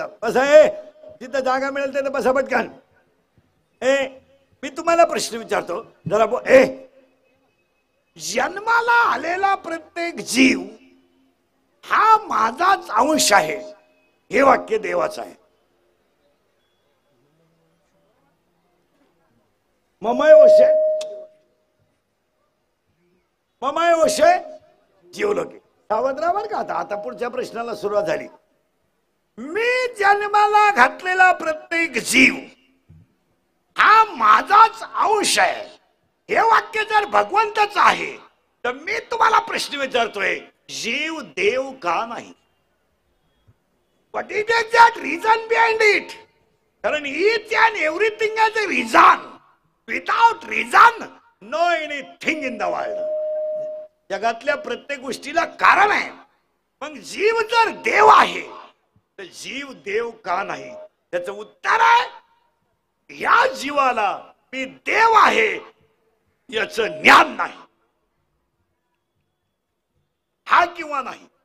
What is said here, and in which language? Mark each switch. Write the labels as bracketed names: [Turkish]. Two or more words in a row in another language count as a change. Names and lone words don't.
[Marathi] कसं आहे, जिथं जागा मिळेल तिथं बसा पटकन. मी तुम्हाला प्रश्न विचारतो, जरा जन्माला आलेला प्रत्येक जीव हा माझाच अंश आहे, हे वाक्य देवाचं आहे. [Sanskrit] ममय वशे ममय वशे जीवलोके. [Marathi] सावध राहा बरं का. आता पुढच्या प्रश्नाला सुरुवात झाली. मी जन्माला घातलेला प्रत्येक जीव हा माझाच अंश आहे, हे वाक्य जर भगवंताच आहे, तर मी तुम्हाला प्रश्न विचारतोय, जीव देव का नाही? [English] what is the exact reason behind it? कारण each and everything has a reason. without reason no anything in the world. [Marathi] जगातल्या प्रत्येक गोष्टीला कारण आहे. मग जीव जर देव आहे तर जीव देव का नाही? त्याचं उत्तर आहे, या जीवाला मी देव आहे याचं ज्ञान नाही. हा किंवा नाही.